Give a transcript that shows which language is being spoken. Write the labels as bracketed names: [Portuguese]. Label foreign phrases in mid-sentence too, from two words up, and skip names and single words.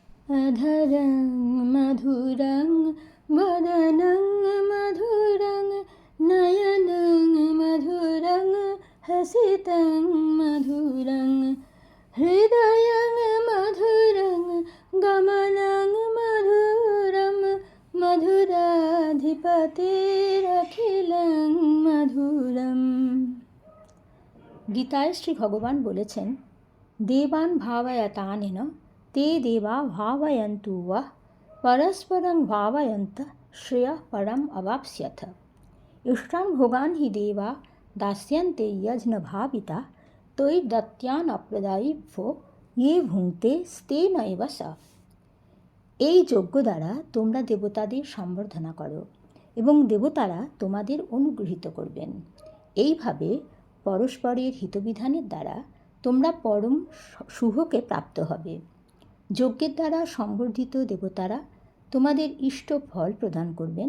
[Sanskrit] अधरं मधुरं वदनं मधुरं नयनं मधुरं हसितं मधुरं हृदयं मधुरं गमनं मधुरं मधुराधिपतिरखिलं मधुरम। [Bangla] গীতায় শ্রী ভগবান বলেছেন, [Sanskrit] দেবান ভাবয়তানেন ते देवा भावयन्तु वः परस्परं भावयन्तः श्रेयः परम् अवाप्स्यथ। इष्टान् भोगान् हि देवा दास्यन्ते यज्ञ भाविता तैर् दत्यान् अप्रदायिभ्यो ये भुङ्क्ते स्तेन एव स। [Bangla] এই যজ্ঞ দ্বারা তোমরা দেবতাদের সম্বর্ধনা করো এবং দেবতারা তোমাদের অনুগৃহীত করবেন। এইভাবে পরস্পরের হিতবিধানের দ্বারা তোমরা পরম শুভকে প্রাপ্ত হবে। যজ্ঞের দ্বারা সম্বর্ধিত দেবতারা তোমাদের ইষ্ট ফল প্রদান করবেন।